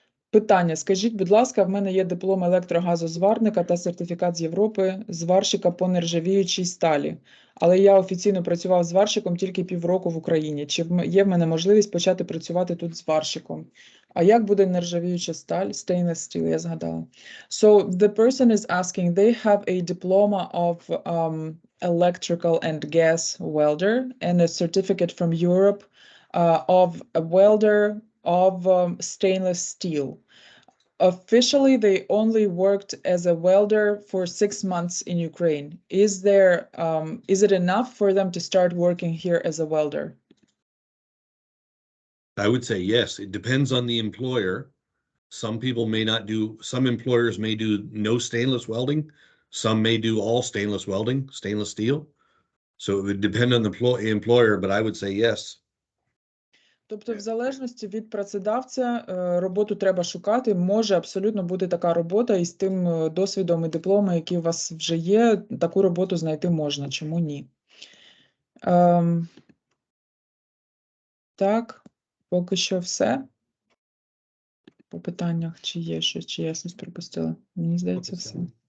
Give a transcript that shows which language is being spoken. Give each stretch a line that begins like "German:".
Ukrainian: Питання. Скажіть, будь ласка, в мене є диплом електрогазозварника та сертифікат з Європи зварщика по нержавіючій сталі. Але я офіційно працював зварщиком тільки півроку в Україні. Чи є в мене можливість почати працювати тут зварщиком? А як буде нержавіюча сталь?
English: Stainless steel,
Ukrainian: я згадала.
English: So, the person is asking, they have a diploma of electrical and gas welder and a certificate from Europe of a welder of stainless steel. Officially, they only worked as a welder for 6 months in Ukraine. Is it enough for them to start working here as a welder? I would say yes. It depends on the employer. Some employers may do no stainless welding. Some may do all stainless welding, stainless steel. So it would depend on the employer, but I would say yes.
Ukrainian: Тобто, в залежності від працедавця, роботу треба шукати. Може абсолютно бути така робота, і з тим досвідом і дипломом, який у вас вже є, таку роботу знайти можна. Чому ні? Так, поки що все. По питаннях, чи є щось, чи я щось пропустила. Мені здається, все.